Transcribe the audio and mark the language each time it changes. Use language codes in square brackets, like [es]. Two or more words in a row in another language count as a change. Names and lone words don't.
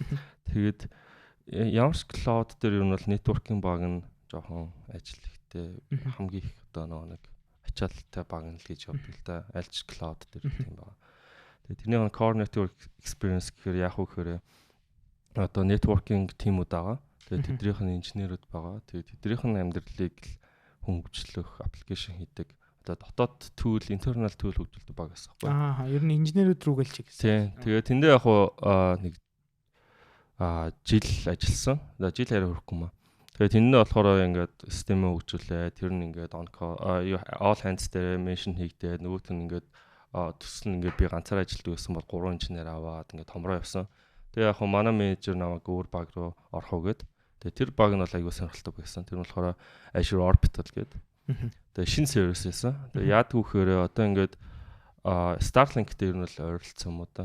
[mn] Тэгээд ямар ч cloud дээр ер нь бол networking баг нь жоохон ажил ихтэй хамгийн их одоо нэг ачаалттай баг нь л гэж явдаг л да. Аль ч cloud дээр тийм байна. Тэгээд тэрний Core Network Experience гэхээр яг уу гэхээр одоо [en] networking team- [mn] уд байгаа. Тэгээд тэднийх нь инженерүүд байгаа. Тэгээд тэднийх нь амьдралыг хөнгөлөх, аппликейшн хийдэг. Одоо дотоод tool, [en] internal tool [mn] хөгжүүлдэг баг гэсэн байхгүй. Ер нь инженерүүд рүү гэлч гэсэн. Тийм. Тэгээд тэндээ яг нэг жил ажилласан. Жил арай хүрэхгүй маа. Тэгээд тэндээ болохоор ингээд системээ хөгжүүлээ. Тэр нь ингээд [en] all hands [mn] дээр mention хийгдээ. Нөгөөт нь ингээд төсөл нь ингээд би ганцаар ажилладаг байсан бол 3 инженер аваад ингээд томроо явсан. Тэгээ яг манай менежер намайг өөр баг руу орох уу гэд. Тэгээ тэр баг нь бол аягүй сонирхолтой байсан. Тэр нь болохоор Azure Orbital гэдэг. Тэгээ шинэ сервис байсан. Тэгээ яадаг вөхөөрөө одоо ингээд Starlink дээр нь л ойролцсон юм уу та.